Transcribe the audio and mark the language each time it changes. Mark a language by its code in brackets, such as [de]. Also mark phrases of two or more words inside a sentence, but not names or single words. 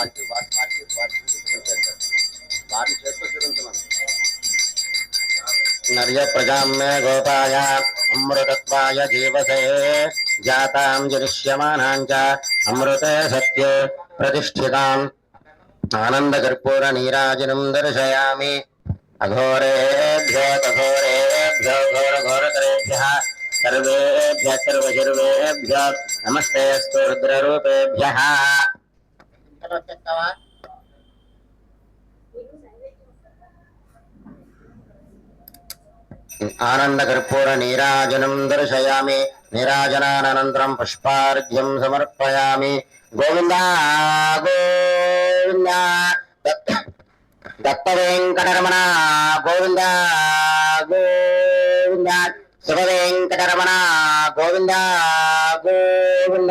[sa] नर्य प्रजां मे गोपाय अमृतत्वाय जीवसे जातां जनिष्यमानां च अमृते सत्ये प्रतिष्ठिताम् आनन्दकर्पूर नीराजनं दर्शयामि अघोरेभ्यो तघोरेभ्यो घोरघोरतरेभ्यः सर्वेभ्यः सर्वशर्वेभ्यो नमस्तेऽस्तु रुद्ररूपेभ्यः। వచ్చేస్తావా? ఆనందకర్పూర నీరాజనం దర్శయామి. నీరాజనానంతరం పుష్పార్ఘ్యం సమర్పయామి. గోవింద గోవింద దత్త వెంకటరమణ గోవింద గోవింద శివ వెంకటరమణ గోవింద గోవింద.